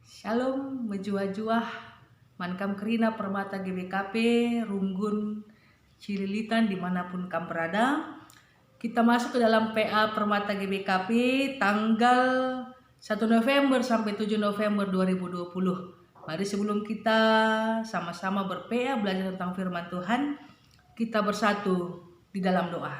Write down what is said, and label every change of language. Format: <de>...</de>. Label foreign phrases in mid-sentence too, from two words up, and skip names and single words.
<btx>Shalom, menjuah-juah, mankam kerina permata GBKP, Runggun, Cililitan,</btx> <id>dimanapun kamu berada. Kita masuk ke dalam PA Permata GBKP tanggal 1 November sampai 7 November 2020. Mari sebelum kita sama-sama ber-PA belajar tentang firman Tuhan, kita bersatu di dalam doa.</id>